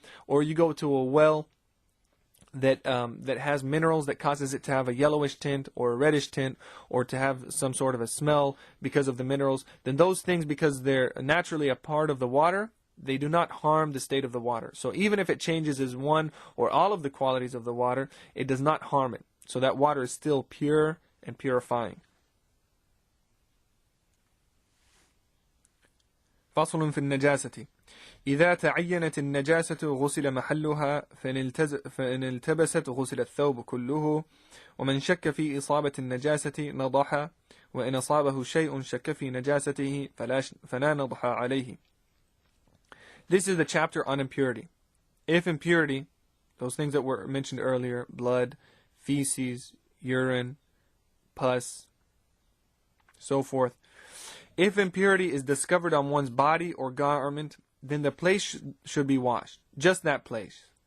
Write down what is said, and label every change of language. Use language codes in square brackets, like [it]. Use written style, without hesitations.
[en] Or you go to a well that has minerals that causes it to have a yellowish tint or a reddish tint, or to have some sort of a smell because of the minerals, then those things, because they're naturally a part of the water, they do not harm the state of the water. So even if it changes as one or all of the qualities of the water, it does not harm it. So that water is still pure and purifying. [ar] فصل في النجاسة إذا تعينت النجاسة غسل محلها فإن التبست غسل الثوب كله ومن شك في إصابة النجاسة نضح وإن أصابه شيء شك في نجاسته فلا نضح عليه. [en] This is the chapter on impurity. If impurity, those things that were mentioned earlier, blood, feces, urine, pus, so forth, if impurity is discovered on one's body or garment, then the place should be washed, just that place.